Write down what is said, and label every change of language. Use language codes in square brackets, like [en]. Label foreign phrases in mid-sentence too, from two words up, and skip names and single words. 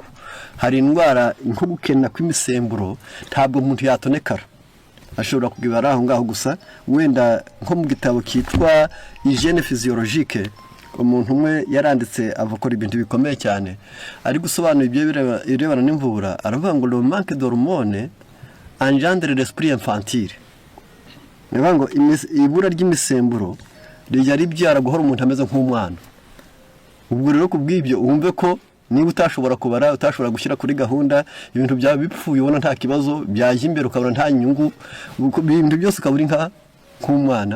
[rw] Hari indwara nko gukena kw'imisemburo ntabwo umuntu yatonekara. Ashobora kugibara aho ngaho gusa. Wenda nko mu gitabo kitwa Hygiène physiologique umuntu umwe yaranditse avukora ibintu bikomeye cyane ari gusobanura ibyo birebana n'imvura. Aravuga ngo [fr] le manque d'hormones engendre l'esprit infantile. [rw] Niba ngo ibura ry'imisemburo rijya ribyara guhora umuntu ameze nk'umwana. Ubwo rero kubw'ibyo wumve ko niba utashobora kubara, utashobora gushyira kuri gahunda, ibintu byawe bipfuye ubona nta kibazo, byaje imbere ukabona nta nyungu, ibintu byose ukabura nk'umwana.